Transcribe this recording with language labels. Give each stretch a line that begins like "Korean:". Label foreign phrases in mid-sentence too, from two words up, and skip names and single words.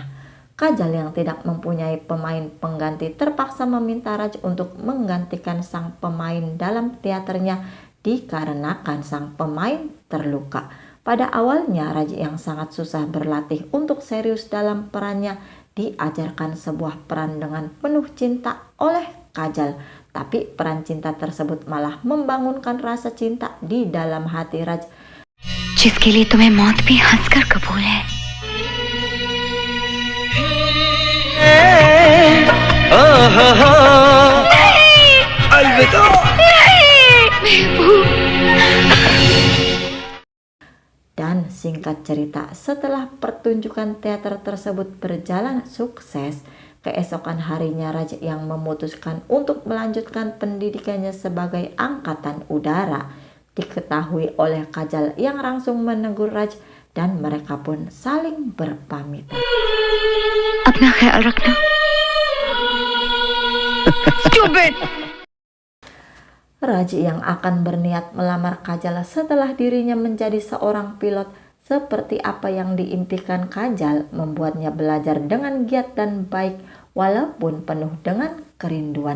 Indonesian: Kajal yang tidak mempunyai pemain pengganti terpaksa meminta Raj untuk menggantikan sang pemain dalam teaternya dikarenakan sang pemain terluka. Pada awalnya Raj yang sangat susah berlatih untuk serius dalam perannya diajarkan sebuah peran dengan penuh cinta oleh Kajal, tapi peran cinta tersebut malah membangunkan rasa cinta di dalam hati Raj.
Hindi: जिसके लिए तुम्हें मौत भी हंसकर कबूल है। अलविदा।
Indonesian: Dan singkat cerita, setelah pertunjukan teater tersebut berjalan sukses, keesokan harinya Raj yang memutuskan untuk melanjutkan pendidikannya sebagai angkatan udara diketahui oleh Kajal yang langsung menegur Raj dan mereka pun saling berpamitan.
Hindi: अपना ख्याल रखना। Stupid.
Indonesian: Raj yang akan berniat melamar Kajal setelah dirinya menjadi seorang pilot seperti apa yang diimpikan Kajal membuatnya belajar dengan giat dan baik walaupun penuh dengan kerinduan.